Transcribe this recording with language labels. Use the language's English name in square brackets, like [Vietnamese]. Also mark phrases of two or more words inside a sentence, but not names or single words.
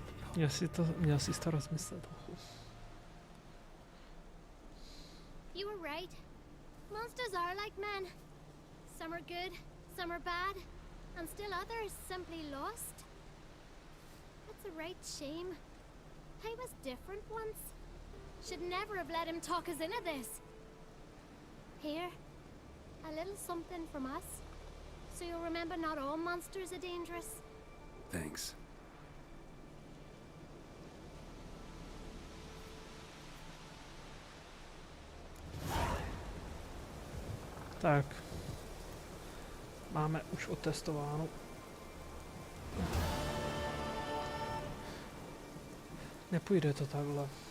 [Czech] Měl si to rozmyslet trochu. [English] You were right. Monsters are like men. Some are good, some are bad, and still others simply lost. It's a right shame. I was different once. Should never have let him talk us into this. Here, a little something from us, so you'll remember not all monsters are dangerous. Thanks. [Czech] Tak. Máme už otestováno. Nepůjde to takhle.